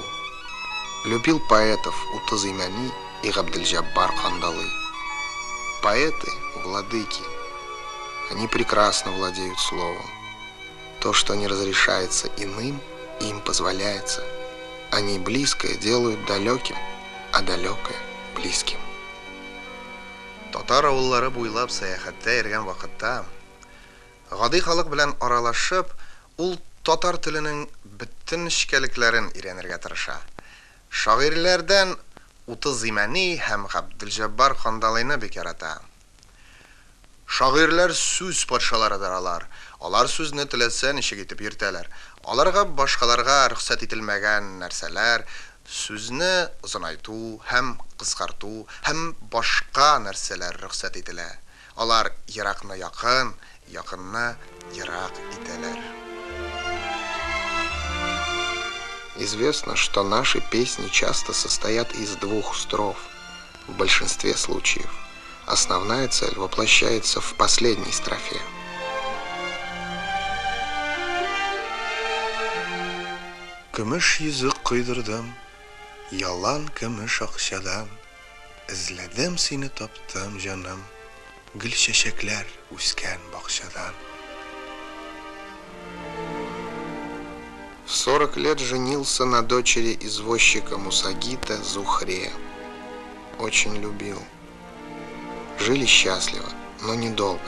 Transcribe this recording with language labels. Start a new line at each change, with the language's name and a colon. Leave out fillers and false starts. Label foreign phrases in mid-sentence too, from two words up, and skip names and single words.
Russian: Любил поэтов Утазимани и Габдельджаббар Кандалы. Поэты — владыки. Они прекрасно владеют словом. То, что не разрешается иным, им позволяется. Они близкое делают далеким, а далекое — близким.
Tatar: Татар авыллары буйлап сәяхәттә йөргән вакытта, гади халык белән аралашып, ул татар теленең бөтен нечкәлекләрен өйрәнергә тырыша. Шагыйрьләрдән Утазимани һәм Габдельджаббар Кандалыйны бик ярата. Шагыйрьләр сүз патшаларыдыр алар. Алар сүзне теләсә ничек итеп йөртәләр. Аларга башкаларга рөхсәт ителмәгән нәрсәләр, сүзне озынайту һәм кыскарту һәм башка нәрсәләр рөхсәт ителә. Алар еракны якын, якынны ерак итәләр.
Russian: Известно, что наши песни часто состоят из двух строф. В большинстве случаев основная цель воплощается в последней строфе.
Tatar: Көмеш йөзек куйдырдым, ялан көмеш акчадан. Эзләдем сине, таптым, җаным, гөл чәчәкләр үскән бакчадан.
Russian: В 40 лет женился на дочери извозчика Мусагита Зухре. Очень любил. Жили счастливо, но недолго.